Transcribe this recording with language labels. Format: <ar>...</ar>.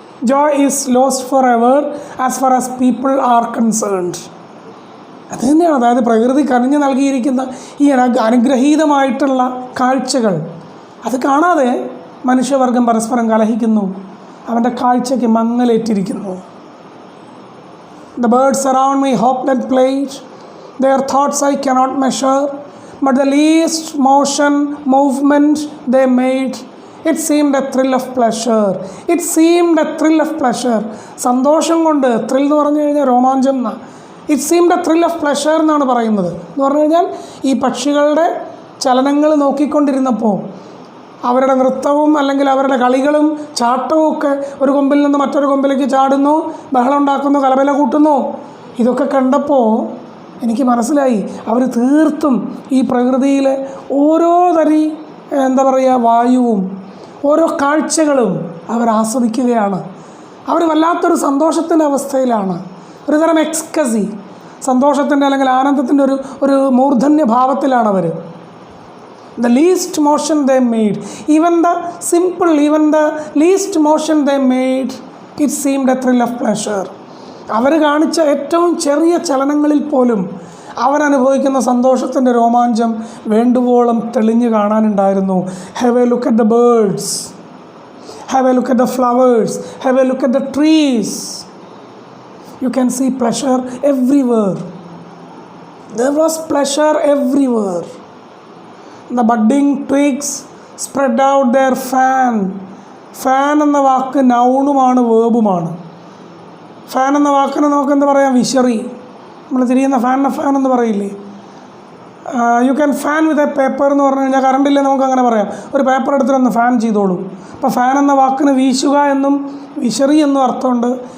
<en>Joy is lost forever as far as people are concerned.</en> <ml>അത് തന്നെയാണ്, അതായത് പ്രകൃതി കനിഞ്ഞു നൽകിയിരിക്കുന്ന ഈ അനുഗ്രഹീതമായിട്ടുള്ള കാഴ്ചകൾ, അത് കാണാതെ മനുഷ്യവർഗം പരസ്പരം കലഹിക്കുന്നു, അവൻ്റെ കാഴ്ചയ്ക്ക് മങ്ങലേറ്റിരിക്കുന്നു.</ml> <en>The birds around me hopped and played. Their thoughts I cannot measure, but the least movement they made, it seemed a thrill of pleasure. It seemed a thrill of pleasure.</en> <ml>സന്തോഷം കൊണ്ട്, ത്രിൽ എന്ന് പറഞ്ഞു കഴിഞ്ഞാൽ രോമാഞ്ചം എന്നാണ്.</ml> <en>it seemed a thrill of pleasure</en> <ml>എന്നാണ് പറയുന്നത്. എന്ന് പറഞ്ഞു കഴിഞ്ഞാൽ ഈ പക്ഷികളുടെ ചലനങ്ങൾ നോക്കിക്കൊണ്ടിരുന്നപ്പോൾ അവരുടെ നൃത്തവും അല്ലെങ്കിൽ അവരുടെ കളികളും ചാട്ടവും ഒക്കെ, ഒരു കൊമ്പിൽ നിന്ന് മറ്റൊരു കൊമ്പിലേക്ക് ചാടുന്നു, ബഹളം ഉണ്ടാക്കുന്നു, കലബല കൂട്ടുന്നു, ഇതൊക്കെ കണ്ടപ്പോൾ എനിക്ക് മനസ്സിലായി അവർ തീർത്തും ഈ പ്രകൃതിയിലെ ഓരോ തരി വായുവും ഓരോ കാഴ്ചകളും അവർ ആസ്വദിക്കുകയാണ്. അവർ വല്ലാത്തൊരു സന്തോഷത്തിൻ്റെ അവസ്ഥയിലാണ്, ഒരു തരം എക്സ്കസി, സന്തോഷത്തിൻ്റെ അല്ലെങ്കിൽ ആനന്ദത്തിൻ്റെ ഒരു മൂർധന്യ ഭാവത്തിലാണ് അവർ.</ml> <en>The least motion they made, even the least motion they made, it seemed a thrill of pleasure.</en> <ml>അവർ കാണിച്ച ഏറ്റവും ചെറിയ ചലനങ്ങളിൽ പോലും അവരനുഭവിക്കുന്ന സന്തോഷത്തിൻ്റെ രോമാഞ്ചം വേണ്ടുവോളം തെളിഞ്ഞു കാണാനുണ്ടായിരുന്നു.</ml> <en>Have a look at the birds, have a look at the flowers, have a look at the trees. You can see pleasure everywhere. There was pleasure everywhere. The budding twigs spread out their fan.</en> <ml>Fan എന്ന വാക്ക് നൗണുമാണ്, വേർബുമാണ്. Fan എന്ന വാക്കിന് നമുക്ക് എന്താ പറയാം, വിശറി. നമ്മൾ തിരിയുന്ന fan എന്ന് പറയില്ലേ.</ml> <en>you can fan with a paper</en> <ml>എന്ന് പറഞ്ഞു കഴിഞ്ഞാൽ കറണ്ടില്ലേ, നമുക്ക് അങ്ങനെ പറയാം. ഒരു പേപ്പർ എടുത്തിട്ടൊന്ന് ഫാൻ ചെയ്തോളൂ. അപ്പോൾ ഫാൻ എന്ന വാക്കിന് വീശുക എന്നും വിശറി എന്നും അർത്ഥമുണ്ട്.</ml>